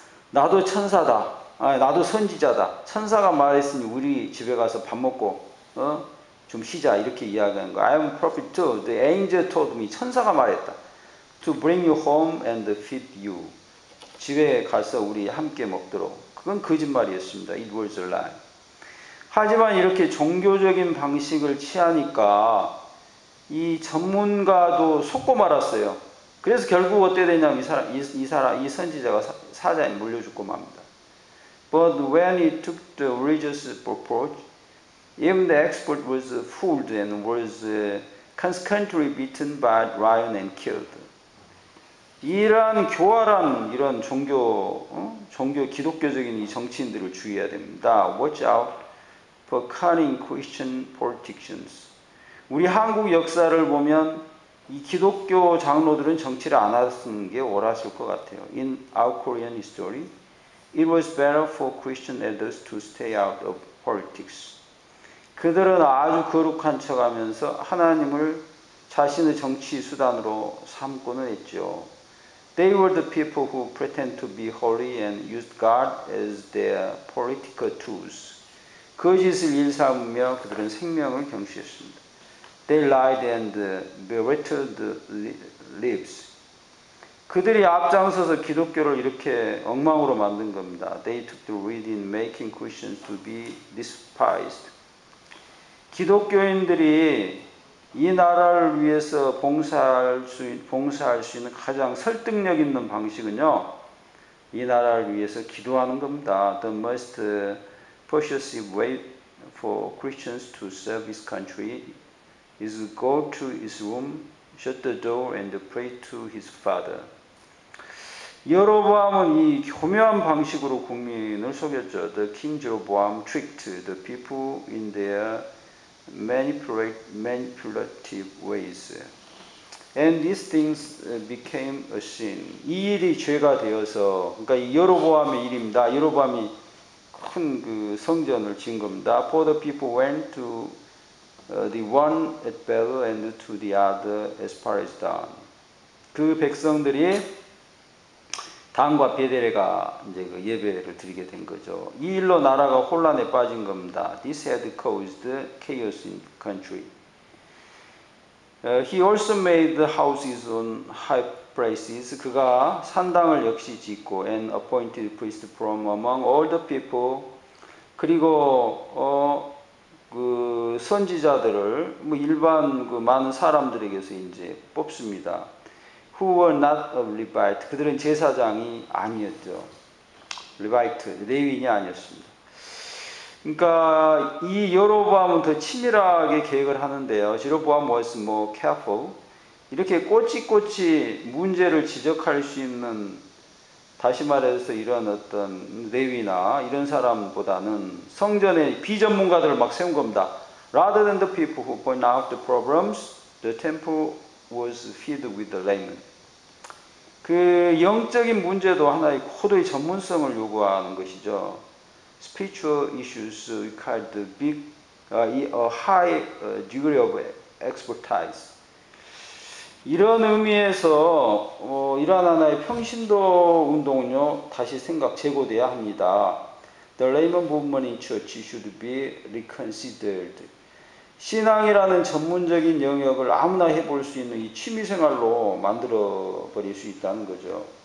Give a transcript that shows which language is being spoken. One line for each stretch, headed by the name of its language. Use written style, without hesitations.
Korean: 나도 천사다. 나도 선지자다. 천사가 말했으니 우리 집에 가서 밥 먹고 좀 쉬자 이렇게 이야기하는 거.
English: I am a prophet too. The angel told me.
Korean: 천사가 말했다.
English: To bring you home and feed you.
Korean: 집에 가서 우리 함께 먹도록. 그건 거짓말이었습니다.
English: It was a lie.
Korean: 하지만 이렇게 종교적인 방식을 취하니까 이 전문가도 속고 말았어요. 그래서 결국 어떻게 되냐면 이 선지자가 사자에 물려 죽고 맙니다.
English: But when he took the religious approach, even the expert was fooled and was consequently beaten by lion and killed.
Korean: 이러한 교활한 이런 종교 기독교적인 이 정치인들을 주의해야 됩니다.
English: Watch out for cunning Christian politicians.
Korean: 우리 한국 역사를 보면 이 기독교 장로들은 정치를 안 하는 게 옳았을 것 같아요.
English: In our Korean history, it was better for Christian elders to stay out of politics.
Korean: 그들은 아주 거룩한 척하면서 하나님을 자신의 정치 수단으로 삼고는 했죠.
English: They were the people who pretend to be holy and used God as their political tools.
Korean: 거짓을 일삼으며 그들은 생명을 경시했습니다.
English: They lied and belittled lives.
Korean: 그들이 앞장서서 기독교를 이렇게 엉망으로 만든 겁니다.
English: They took the lead in making Christians to be despised.
Korean: 기독교인들이 이 나라를 위해서 봉사할 수 있는 가장 설득력 있는 방식은요, 이 나라를 위해서 기도하는 겁니다.
English: The most persuasive way for Christians to serve his country is go to his room, shut the door, and pray to his father.
Korean: 여로보암은 이 교묘한 방식으로 국민을 속였죠.
English: The king Jeroboam tricked the people in their manipulative ways. And these things became a sin.
Korean: 이 일이 죄가 되어서, 그러니까 이 여로보암의 일입니다. 여로보암이 큰 그 성전을 지은 겁니다.
English: For the people went to the one at Bethel and to the other as far as Dan.
Korean: 그 백성들이 단과 베델에가 이제 그 예배를 드리게 된 거죠. 이 일로 나라가 혼란에 빠진 겁니다.
English: This had caused chaos in the country. He also made the houses on high places.
Korean: 그가 산당을 역시 짓고
English: and appointed priests from among all the people.
Korean: 그리고 그 선지자들을 뭐 일반 그 많은 사람들에게서 이제 뽑습니다.
English: Who were not of Levite.
Korean: 그들은 제사장이 아니었죠. 레바이트, 레위인이 아니었습니다. 그러니까 이 여로보암은 더 치밀하게 계획을 하는데요.
English: 여로보암 was more careful.
Korean: 이렇게 꼬치꼬치 문제를 지적할 수 있는, 다시 말해서 이런 어떤 레위나 이런 사람보다는 성전의 비전문가들을 막 세운 겁니다.
English: Rather than the people who point out the problems, the temple was filled with the laymen.
Korean: 그 영적인 문제도 하나의 고도의 전문성을 요구하는 것이죠.
English: Spiritual issues required a high degree of expertise.
Korean: 이런 의미에서 이러한 하나의 평신도 운동은요 다시 재고돼야 합니다.
English: The layman movement in church should be reconsidered.
Korean: 신앙이라는 전문적인 영역을 아무나 해볼 수 있는 이 취미생활로 만들어 버릴 수 있다는 거죠.